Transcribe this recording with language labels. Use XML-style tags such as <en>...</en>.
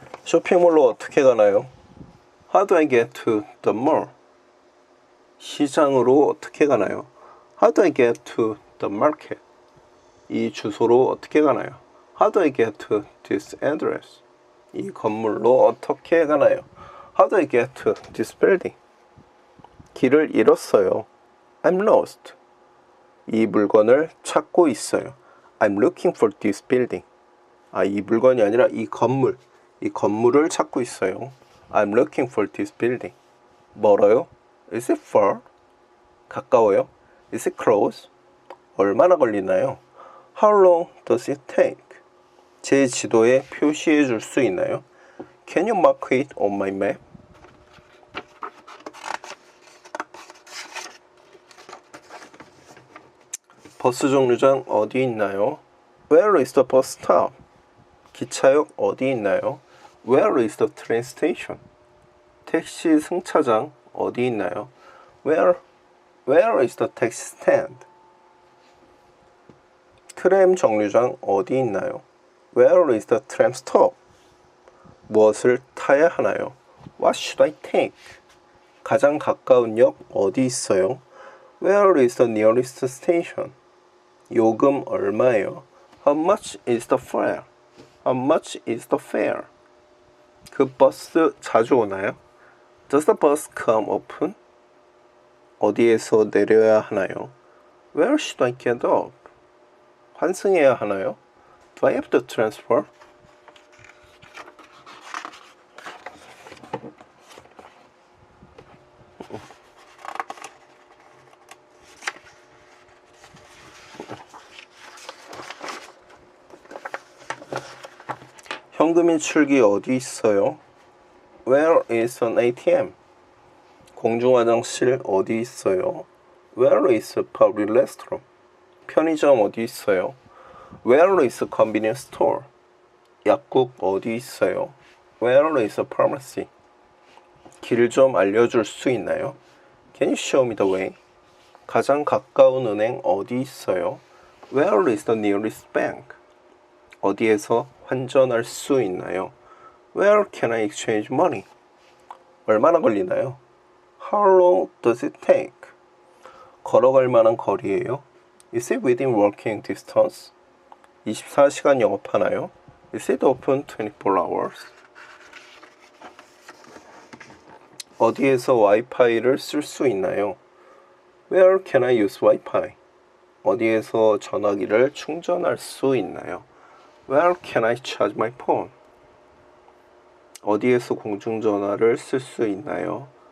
<ko>쇼핑몰로 어떻게 가나요?</ko> <en>How do I get to the mall?</en> <ko>시장으로 어떻게 가나요?</ko> <en>How do I get to the market?</en> <ko>이 주소로 어떻게 가나요?</ko> <en>How do I get to this address?</en> <ko>이 건물로 어떻게 가나요?</ko> <en>How do I get to this building?</en> <ko>길을 잃었어요.</ko> <en>I'm lost.</en> <ko>이 물건을 찾고 있어요.</ko> <en>I'm looking for this building.</en> <ko>이 물건이 아니라 이 건물을 찾고 있어요.</ko> <en>I'm looking for this building.</en> <ko>멀어요?</ko> <en>Is it far?</en> <ko>가까워요?</ko> <en>Is it close?</en> <ko>얼마나 걸리나요?</ko> <en>How long does it take?</en> <ko>제 지도에 표시해 줄 수 있나요?</ko> <en>Can you mark it on my map?</en> <ko>버스 정류장 어디 있나요?</ko> <en>Where is the bus stop?</en> <ko>기차역 어디 있나요?</ko> <en>Where is the train station?</en> <ko>택시 승차장 어디 있나요?</ko> <en>Where is the taxi stand?</en> <ko>트램 정류장 어디 있나요?</ko> <en>Where is the tram stop?</en> <ko>무엇을 타야 하나요?</ko> <en>What should I take?</en> <ko>가장 가까운 역 어디 있어요?</ko> <en>Where is the nearest station?</en> <ko>요금 얼마예요?</ko> <en>How much is the fare? How much is the fare?</en> <ko>그 버스 자주 오나요?</ko> <en>Does the bus come often?</en> <ko>어디에서 내려야 하나요?</ko> <en>Where should I get off?</en> <ko>환승해야 하나요?</ko> <en>Do I have to transfer?</en> <ko>현금 인출기 어디 있어요?</ko> <en>Where is an ATM?</en> <ko>공중 화장실 어디 있어요?</ko> <en>Where is a public restroom?</en> <ko>편의점 어디 있어요?</ko> <en>Where is a convenience store?</en> <ko>약국 어디 있어요?</ko> <en>Where is a pharmacy?</en> <ko>길 좀 알려줄 수 있나요?</ko> <en>Can you show me the way?</en> <ko>가장 가까운 은행 어디 있어요?</ko> <en>Where is the nearest bank?</en> <ko>어디에서 환전할 수 있나요?</ko> <en>Where can I exchange money?</en> <ko>얼마나 걸리나요?</ko> <en>How long does it take?</en> <ko>걸어갈 만한 거리예요?</ko> <en>Is it within walking distance?</en> <ko>24시간 영업하나요?</ko> <en>Is it open 24 hours?</en> <ko>어디에서 와이파이를 쓸 수 있나요?</ko> <en>Where can I use Wi-Fi?</en> <ko>어디에서 전화기를 충전할 수 있나요?</ko> <en>Where can I charge my phone?</en> <ko>어디에서 공중전화를 쓸 수 있나요?</ko>